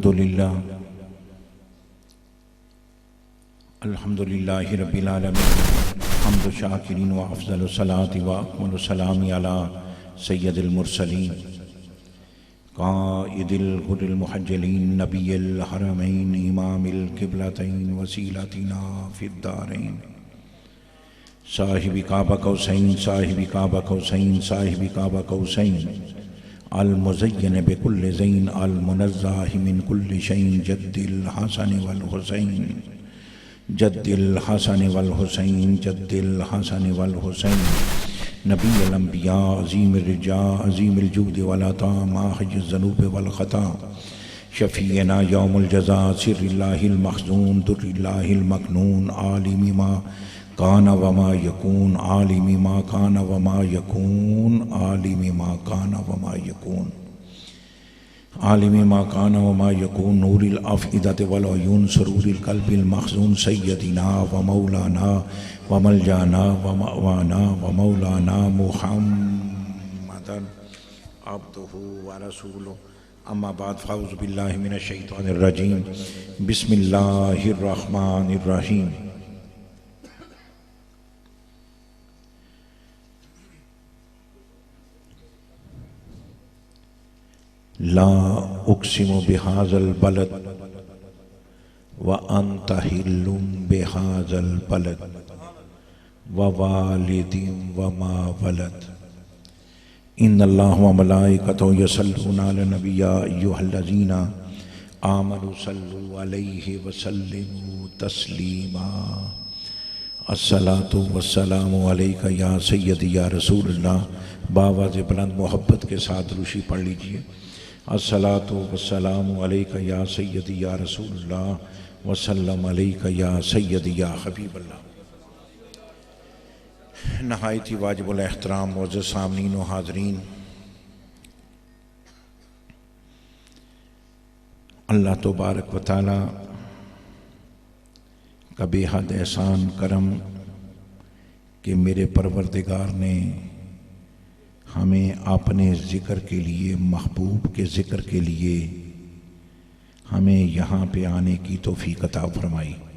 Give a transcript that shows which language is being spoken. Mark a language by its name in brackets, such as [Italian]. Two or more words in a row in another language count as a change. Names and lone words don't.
[Arabic] الحمد لله رب العالمين حمد الشاكرين وأفضل الصلاة وأكمل السلام على سيد المرسلين قائد الغر المحجلين نبي الحرمين إمام القبلتين وسيلتنا في الدارين صاحب قاب قوسين صاحب قاب قوسين صاحب قاب قوسين المزين بكل زين المنزه من كل شيء جد الحسن والحسين جد الحسن والحسين جد الحسن والحسين نبي الأنبياء عظيم الرجاء عظيم الجود والعطاء ماحي الذنوب والخطا شفيعنا يوم الجزاء سر الله المخزون در الله المكنون عالم ما كان وما يكون عالم ما كان وما يكون عالم ما كان وما يكون عالم ما كان وما يكون نور الأفئدة والعيون سرور القلب المخزون سيدنا ومولانا وملجأنا ومأوانا ومولانا محمدا عبده ورسوله أما بعد فأعوذ بالله من الشيطان الرجيم بسم الله الرحمن الرحيم. لا أقسم بهذا البلد وأنت حل بهذا البلد ووالد وما ولد إن الله وملائكته يصلون على النبي يا أيها الذين آمنوا صلوا عليه وسلموا تسليما الصلاة والسلام عليك يا سيدي يا رسول الله. [Hindi] बावाज़ बुलंद मोहब्बत के साथ रूशी पढ़ लीजिए। [Arabic] الصلاة والسلام عليك يا سيدي يا رسول الله وسلم عليك يا سيدي يا حبيب الله. [Hindi] नहायती वाजिबुल एहतराम मोअज़्ज़ज़ सामनीन व हाज़रीन, [Arabic] الله تبارك وتعالى [Hindi] का बेहद एहसान करम कि मेरे परवरदिगार ने हमें अपने ज़िक्र के लिए, महबूब के ज़िक्र के लिए हमें यहाँ पे आने की तौफ़ीक़ अता फरमाई।